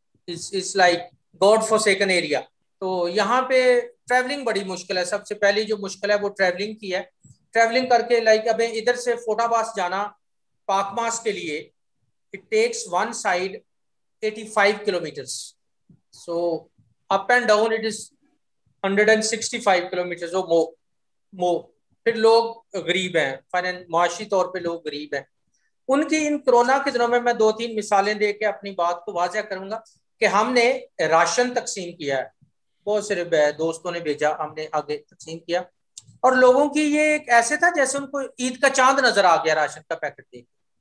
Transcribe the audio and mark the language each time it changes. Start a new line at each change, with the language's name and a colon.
English: It's like godforsaken area.
Urdu: تو یہاں پہ ٹریولنگ بڑی مشکل ہے. سب سے پہلی جو مشکل ہے وہ ٹریولنگ کی ہے. ٹریولنگ کر کے لائک اب ادھر سے فوٹا باس جانا پاک ماس کے لیے,
English: It takes one side 85 kilometers. So up and down it is 165 kilometers or more.
Urdu: پھر لوگ غریب ہیں, معاشی طور پہ لوگ غریب ہیں. ان کی ان کرونا کے دنوں میں 2-3 مثالیں دے کے اپنی بات کو واضح کروں گا کہ ہم نے راشن تقسیم کیا ہے. بہت سارے دوستوں نے بھیجا, ہم نے آگے تقسیم کیا, اور لوگوں کی یہ ایک ایسے تھا جیسے ان کو عید کا چاند نظر آ گیا راشن کا پیکٹ دیکھ کے.